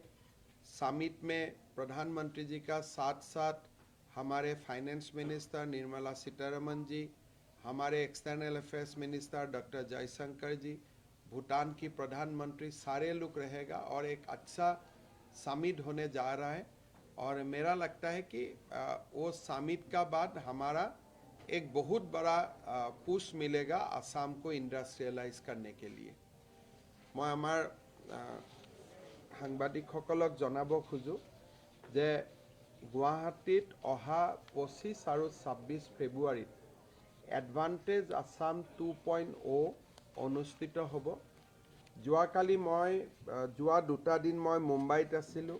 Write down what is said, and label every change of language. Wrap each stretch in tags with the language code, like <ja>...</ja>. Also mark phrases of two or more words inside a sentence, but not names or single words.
<hi>समिट में प्रधानमंत्री जी का साथ साथ हमारे</hi> <en>finance minister</en> <hi>निर्मला सीतारमण जी, हमारे</hi> <en>external affairs minister</en> <hi>डॉक्टर जयशंकर जी, भूटान की प्रधानमंत्री, सारे लोग रहेगा और एक अच्छा समिट होने जा रहा है। और मेरा लगता है कि वो समिट का बाद हमारा एक बहुत बड़ा पुश मिलेगा असम को इंडस्ट्रियलाइज करने के लिए।</hi> <as>मैं आमार সাংবাদিকসকলক জনাব খোজো যে গুৱাহাটীত অহা 25 আৰু 26 ফেব্ৰুৱাৰীত এডভান্টেজ আসাম 2.0 অনুষ্ঠিত হ'ব। যোৱাকালি যোৱা 2টা দিন মই মুম্বাইত আছিলোঁ।</as>